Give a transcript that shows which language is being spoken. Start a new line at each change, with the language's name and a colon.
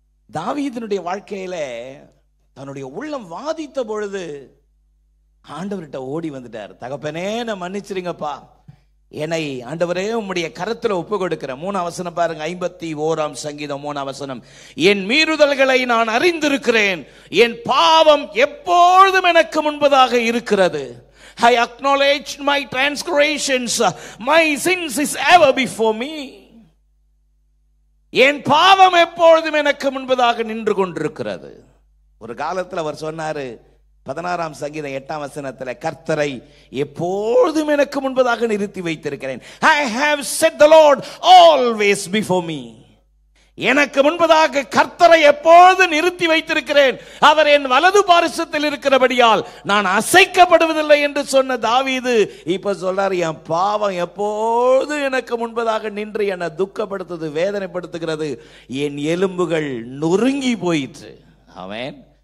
Tamil: தாவீதினுடைய வாழ்க்கையில தன்னுடைய உள்ளம் வாதித்த பொழுது ஆண்டவர்கிட்ட ஓடி வந்துட்டார். தகப்பனே நான் மன்னிச்சிருங்கப்பா, என்னை ஆண்டவரே உம்முடைய கரத்துல ஒப்பு கொடுக்கிறேன். 3ஆம் வசனம் பாருங்க, 51ஆம் சங்கீதம் 3ஆம் வசனம். என் மீறுதல்களை நான் அறிந்திருக்கிறேன், என் பாவம் எப்பொழுதும் எனக்கு முன்பதாக இருக்கிறது.
English: I acknowledge my transgressions, my sins is ever before me.
Tamil: என் பாவம் எப்பொழுதும் எனக்கு முன்பதாக நின்று கொண்டிருக்கிறது. ஒரு காலத்தில் அவர் சொன்னாரு 16ஆம் சங்கீதம் 8ஆம் வசனத்துல, கர்த்தரை எப்பொழுதும் எனக்கு முன்பதாக நிறுத்தி வைத்திருக்கிறேன்.
English: I have set the Lord always before me.
Tamil: எனக்கு முன்பதாக கர்த்தரை எப்பொழுது நிறுத்தி வைத்திருக்கிறேன், அவர் என் வலது பாரிசத்தில் இருக்கிறபடியால் நான் அசைக்கப்படுவதில்லை என்று சொன்ன தாவீது இப்ப சொல்றாரு, என் பாவம் எப்போது எனக்கு முன்பதாக நின்று என்னை துக்கப்படுத்துது, வேதனைப்படுத்துகிறது, என் எலும்புகள் நொறுங்கி போயிற்று. ஆமென்.